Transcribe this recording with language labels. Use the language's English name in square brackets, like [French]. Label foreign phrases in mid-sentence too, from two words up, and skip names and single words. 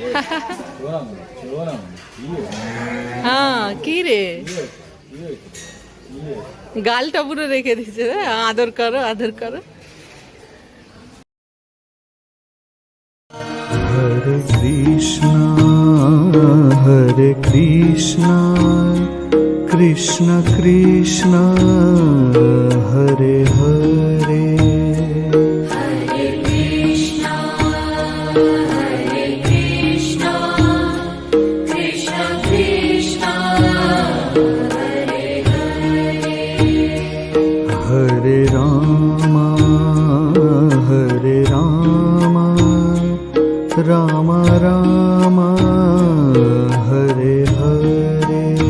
[Bangla] হ্যাঁ কি রে, গালটা পুরো রেখে দিচ্ছে। আদর করো আদর করো। হরে কৃষ্ণ কৃষ্ণ কৃষ্ণ হরে হরে। হরে রাম রাম রাম হরে হরে।